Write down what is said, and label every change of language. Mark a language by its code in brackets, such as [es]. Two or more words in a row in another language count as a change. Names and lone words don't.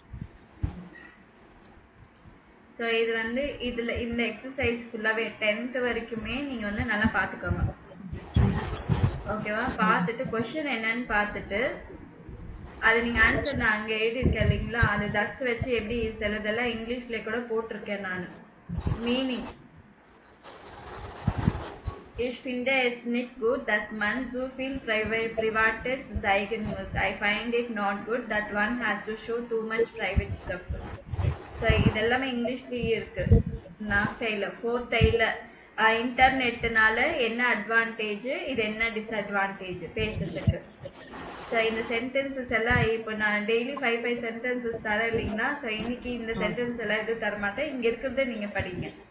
[ta] ஸோ இது வந்து இதுல இந்த எக்ஸசைஸ் ஃபுல்லாவே 10th வரைக்குமே நீங்க வந்து நல்லா பார்த்துக்கோங்க. ஓகேவா? பார்த்துட்டு கொஸ்டின் என்னன்னு பார்த்துட்டு அது நீங்க ஆன்சர் நான் அங்கே எழுதியிருக்கேன் இல்லைங்களா, அது தஸ் வச்சு எப்படி சிலதெல்லாம் இங்கிலீஷ்ல கூட போட்டிருக்கேன் நான். [de] மீனிங் Ich finde es nicht gut, dass man so viel privates zeigen muss. [en] I find it not good that one has to show too much private stuff. [ta] So இதெல்லாமே இங்கிலீஷ்லயே இருக்கு. நான் டெய்லர் 4th டெய்லர் இன்டர்நெட்னால என்ன அட்வான்டேஜ், இது என்ன டிஸ்அட்வான்டேஜ் பேசுறதுக்கு. ஸோ இந்த சென்டென்சஸ் எல்லாம் இப்போ நான் டெய்லி 5 சென்டென்சஸ் தரேன் இல்லைங்களா. ஸோ இன்னைக்கு இந்த சென்டென்ஸ் எல்லாம் எதுவும் தரமாட்டேன், இங்க இருக்கிறத நீங்க படிங்க.